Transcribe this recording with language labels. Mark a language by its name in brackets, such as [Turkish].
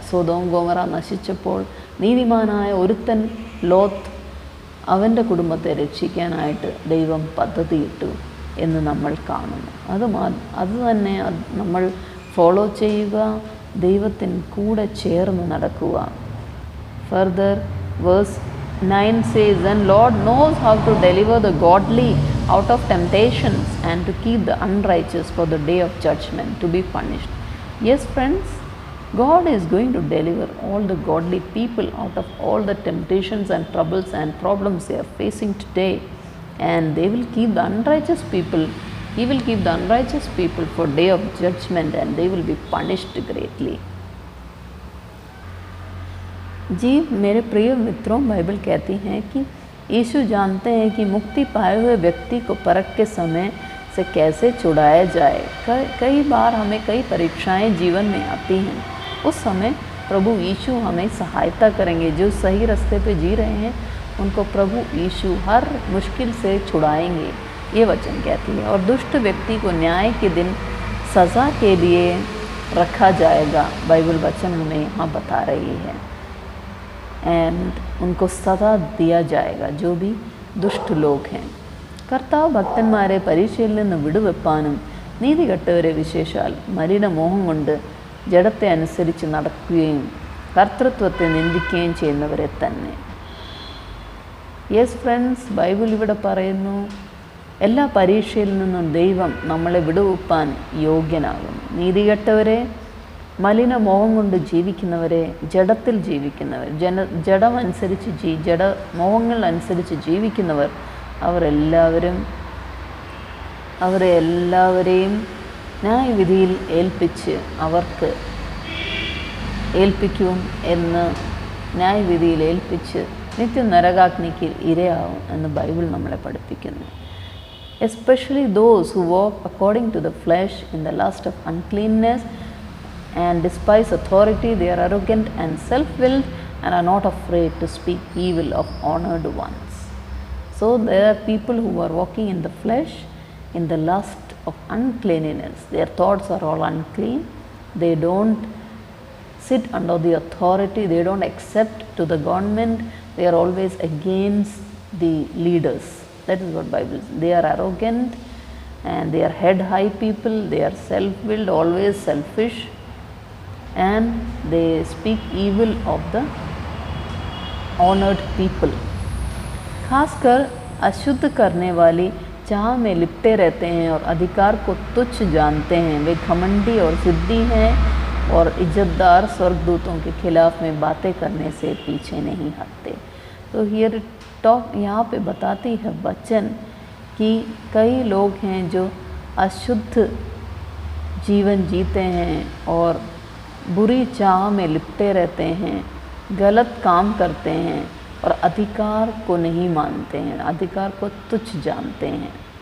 [Malayalam] Sodom Gomorrah നശിച്ചപ്പോൾ നീതിമാനായ ഒരുത്തൻ Lot അവൻ്റെ കുടുംബത്തെ രക്ഷിക്കാനായിട്ട് ദൈവം പദ്ധതിയിട്ടു എന്ന് നമ്മൾ കാണുന്നു. അത് തന്നെ നമ്മൾ ഫോളോ ചെയ്യുക, ദൈവത്തിന് കൂടെ ചേർന്ന് നടക്കുക. [English] Further, verse 9 says, "And Lord knows how to deliver the godly out of temptations and to keep the unrighteous for the day of judgment to be punished." Yes, friends, God is going to deliver all the godly people out of all the temptations and troubles and problems they are facing today, and they will keep the unrighteous people. He will keep the unrighteous people for day of judgment, and they will be punished greatly. [Hindi] जी मेरे प्रिय मित्रों, Bible कहती हैं कि यीशु जानते हैं कि मुक्ति पाए हुए व्यक्ति को परख के समय से कैसे छुड़ाया जाए। कई बार हमें कई परीक्षाएं जीवन में आती हैं, उस समय प्रभु यीशु हमें सहायता करेंगे। जो सही रास्ते पे जी रहे हैं उनको प्रभु यीशु हर मुश्किल से छुड़ाएंगे, ये वचन कहती है। और दुष्ट व्यक्ति को न्याय के दिन सज़ा के लिए रखा जाएगा, बाइबल वचन हमें यहाँ बता रही है। एंड उनको सज़ा दिया जाएगा जो भी दुष्ट लोग हैं। [Malayalam] കർത്താവ് ഭക്തന്മാരെ പരീക്ഷയിൽ നിന്ന് വിടുവെപ്പാനും നീതികെട്ടവരെ വിശേഷാൽ മലിനമോഹം കൊണ്ട് ജഡത്തെ അനുസരിച്ച് നടക്കുകയും കർത്തൃത്വത്തെ നിന്ദിക്കുകയും ചെയ്യുന്നവരെ തന്നെ. [English] yes friends, [Malayalam] ബൈബിൾ ഇവിടെ പറയുന്നു എല്ലാ പരീക്ഷയിൽ നിന്നും ദൈവം നമ്മളെ വിടുവെപ്പാൻ യോഗ്യനാകും. നീതികെട്ടവരെ, മലിനമോഹം കൊണ്ട് ജീവിക്കുന്നവരെ, ജഡത്തിൽ ജീവിക്കുന്നവർ, ജഡമനുസരിച്ച് ജഡമോഹങ്ങൾ അനുസരിച്ച് ജീവിക്കുന്നവർ, അവരെല്ലാവരെയും ന്യായവിധിയിൽ ഏൽപ്പിക്കും എന്ന് ന്യായവിധിയിൽ ഏൽപ്പിച്ച് നിത്യ നരകാഗ്നിക്ക് ഇരയാവും എന്ന് ബൈബിൾ നമ്മളെ പഠിപ്പിക്കുന്നു. [English] Especially those who walk according to the flesh in the lust of uncleanness and despise authority, they are arrogant and self-willed and are not afraid to speak evil of honored ones. So there are people who are walking in the flesh in the lust of uncleanliness. Their thoughts are all unclean. They don't sit under the authority. They don't accept to the government. They are always against the leaders. That is what Bible says. They are arrogant and they are head high people. They are self-willed, always selfish, and they speak evil of the honored people. [Hindi] खासकर अशुद्ध करने वाली चाह में लिपटे रहते हैं और अधिकार को तुच्छ जानते हैं। वे घमंडी और ज़िद्दी हैं और इज्जतदार स्वर्गदूतों के खिलाफ में बातें करने से पीछे नहीं हटते। तो [English] here talk [Hindi] यहाँ पे बताती है वचन कि कई लोग हैं जो अशुद्ध जीवन जीते हैं और बुरी चाह में लिपटे रहते हैं, गलत काम करते हैं और अधिकार को नहीं मानते हैं, अधिकार को तुच्छ जानते हैं,